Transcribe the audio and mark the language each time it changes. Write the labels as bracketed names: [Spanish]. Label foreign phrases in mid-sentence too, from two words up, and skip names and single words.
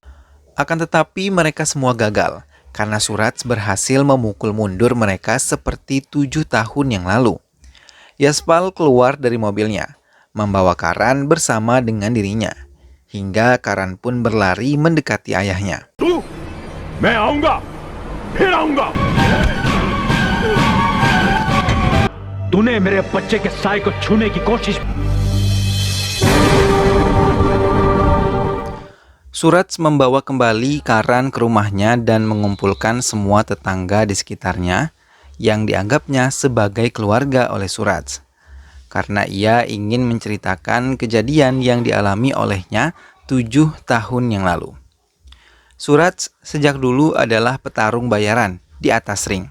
[Indonesian] Akan tetapi mereka semua gagal, karena Suraj berhasil memukul mundur mereka seperti 7 tahun yang lalu. Yaspal keluar dari mobilnya, membawa Karan bersama dengan dirinya, hingga Karan pun berlari mendekati ayahnya. [Hindi] तू मैं आऊंगा फिर आऊंगा तूने मेरे बच्चे के साय को छूने की कोशिश [Indonesian] Suraj membawa kembali Karan ke rumahnya dan mengumpulkan semua tetangga di sekitarnya yang dianggapnya sebagai keluarga oleh Suraj, karena ia ingin menceritakan kejadian yang dialami olehnya 7 tahun yang lalu. Suraj sejak dulu adalah petarung bayaran di atas ring.